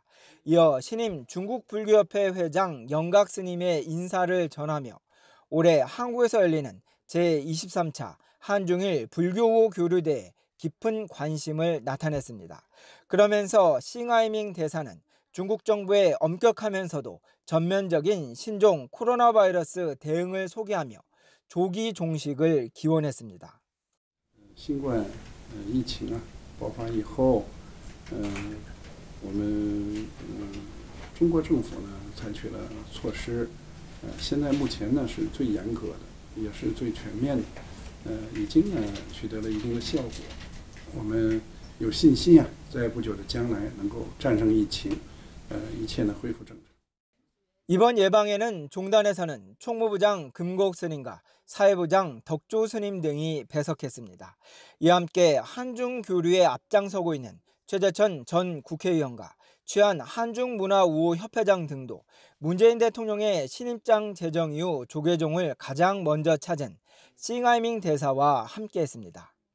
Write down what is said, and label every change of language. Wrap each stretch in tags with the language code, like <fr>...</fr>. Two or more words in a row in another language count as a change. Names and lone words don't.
<ko>이어 신임 중국불교협회 회장 영각 스님의 인사를 전하며 올해 한국에서 열리는 제23차 한중일 불교우 교류대에 깊은 관심을 나타냈습니다. 그러면서 싱하이밍 대사는 중국 정부의 엄격하면서도 전면적인 신종 코로나 바이러스 대응을 소개하며 조기 종식을 기원했습니다.</ko> <zh>新冠疫情爆发以后，我们中国政府呢采取了措施，现在目前呢是最严格的，也是最全面的，已经呢取得了一定的效果。我们有信心在不久的将来能够战胜疫情，一切呢恢复正常。</zh> <ko>이번 예방에는 종단에서는 총무부장 금곡 스님과 사회부장 덕조 스님 등이 배석했습니다. 이와 함께 한중 교류에 앞장서고 있는 최재천 전 국회의원과 최한 한중문화우호협회장 등도 문재인 대통령의 신입장 제정 이후 조계종을 가장 먼저 찾은 싱하이밍 대사와 함께했습니다.</ko>